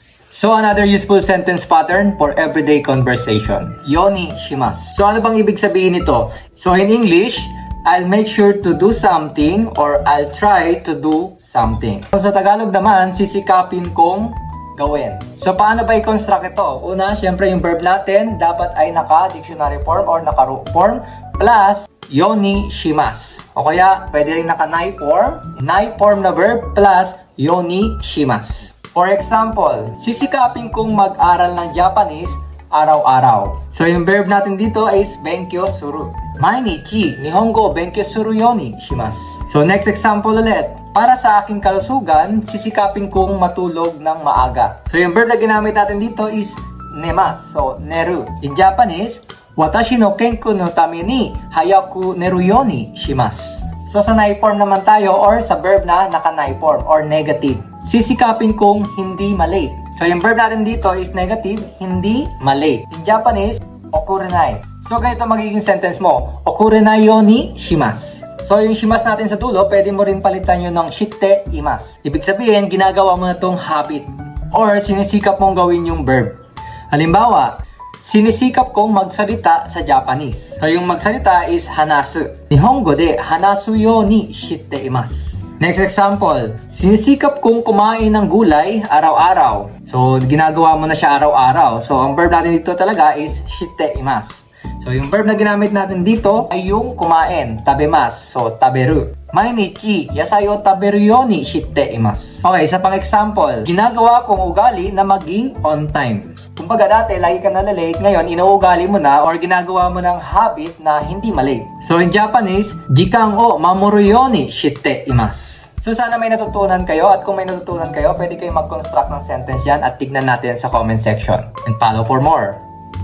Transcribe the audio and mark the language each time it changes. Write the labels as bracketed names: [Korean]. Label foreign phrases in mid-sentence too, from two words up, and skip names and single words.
[English] So another useful sentence pattern for everyday conversation. [Japanese] ようにします. [Filipino] So ano bang ibig sabihin nito? [English] So in English, I'll make sure to do something or I'll try to do something. [Filipino] So sa Tagalog naman, sisikapin kong gawin. So paano ba i-construct ito? Una, syempre yung verb natin dapat ay naka- [English] dictionary form [Filipino] or naka- [English] root form [Filipino] plus [Japanese] ようにします. [Filipino] O kaya pwede rin naka-nai form na verb plus [Japanese] ようにします. [English] For example, [Filipino] sisikapin kong mag-aral ng Japanese araw-araw. So yung verb natin dito is [Japanese] 勉強する. 毎日日本語勉強するようにします. [Filipino] So next example ulit. Para sa aking kalusugan, sisikapin kong matulog ng maaga. So yung verb na ginamit natin dito is nemasu. [Japanese] So neru. [English] In Japanese, [Japanese] 私の健康のために早く寝るようにします. [Filipino] So sa nai form naman tayo or sa verb na naka-nai form or negative. Sisikapin kong hindi malate. So yung verb natin dito is negative, hindi malate. [English] In Japanese, okurenai. [Filipino] So ganito magiging sentence mo. [Japanese] 遅れないようにします. [Filipino] So yung shimasu natin sa dulo, pwede mo rin palitan yun ng [Japanese] しています. [Filipino] Ibig sabihin, ginagawa mo na tong habit or sinisikap mong gawin yung verb. Halimbawa, sinisikap kong magsalita sa Japanese. So yung magsalita is hanasu. [Japanese] 日本語で話すようにしています. [Filipino] Next example, sinisikap kong kumain ng gulay araw-araw. So, ginagawa mo na siya araw-araw. So, ang verb natin dito talaga is [Japanese] しています. [Filipino] So, yung verb na ginamit natin dito ay yung kumain, [Japanese] tabemasu. So, taberu. 毎日、野菜を食べるようにしています. [Filipino] Okay, isa pang example, ginagawa kong ugali na maging [English] on time. [Filipino] Kumbaga dati, lagi ka na late, ngayon inuugali mo na or ginagawa mo ng habit na hindi malate. [Japanese] So, [English] in Japanese, [Japanese] 時間を守るようにしています. [Filipino] So sana may natutunan kayo at kung may natutunan kayo, pwede kayo mag-construct ng sentence yan at tignan natin sa [English] comment section. And follow for more.